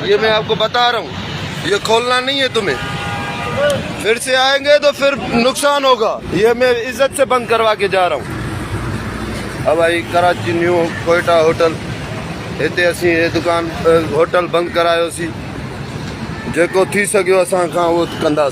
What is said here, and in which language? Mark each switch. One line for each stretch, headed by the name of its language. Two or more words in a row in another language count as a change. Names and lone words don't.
Urdu: یہ میں آپ کو بتا رہا ہوں، یہ کھولنا نہیں ہے تمہیں۔ پھر سے آئیں گے تو پھر نقصان ہوگا۔ یہ میں عزت سے بند کروا کے جا رہا ہوں۔ اب آئی کراچی نیو کوئٹہ ہوٹل،
Sindhi: هتي اسين هي دڪان هوٽل بند ڪرايوسين. جيڪو ٿي سگهيو اسان کان اهو ڪنداسين.